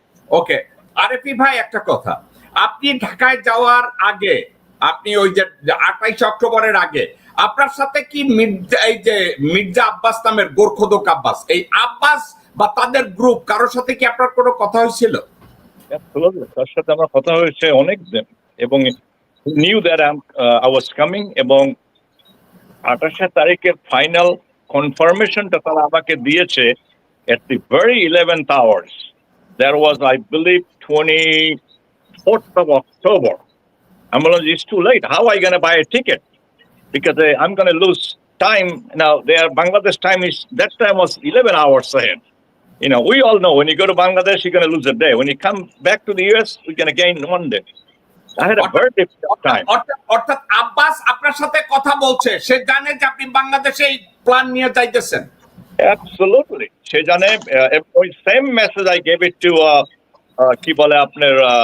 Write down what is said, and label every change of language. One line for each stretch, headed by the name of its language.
Bangla: ওকে, RFE ভাই একটা কথা, আপনি ঢাকায় যাওয়ার আগে, আপনি ওই যে 28 অক্টোবরের আগে আপনার সাথে কি মির্জা আব্বাস নামের গোরখোদক আব্বাস, এই আব্বাস বা তাদের গ্রুপ কারোর সাথে কি আপনার কোনো কথা হয়েছিল? তার সাথে আমার কথা হয়েছে অনেক দিন, এবং
English: knew that I was coming,
Bangla: এবং 28 তারিখের ফাইনাল কনফার্মেশনটা তারা আমাকে দিয়েছে
English: at the very 11th hours. There was, I believe, 24th of October. I'm like, it's too late. How are you going to buy a ticket? Because I'm going to lose time. Now, Bangladesh time is, that time was 11 hours ahead. You know, we all know when you go to Bangladesh, you're going to lose a day. When you come back to the US, you're going to gain 1 day. I had a very difficult time.
Bangla: অর্থাৎ আব্বাস আপনার সাথে কথা বলছে, সে জানে যে আপনি বাংলাদেশে এই প্ল্যান নিয়ে যাইতেছেন।
English: Absolutely.
Bangla: সে জানে, ওই same message
English: I gave it to
Bangla: কি বলে আপনার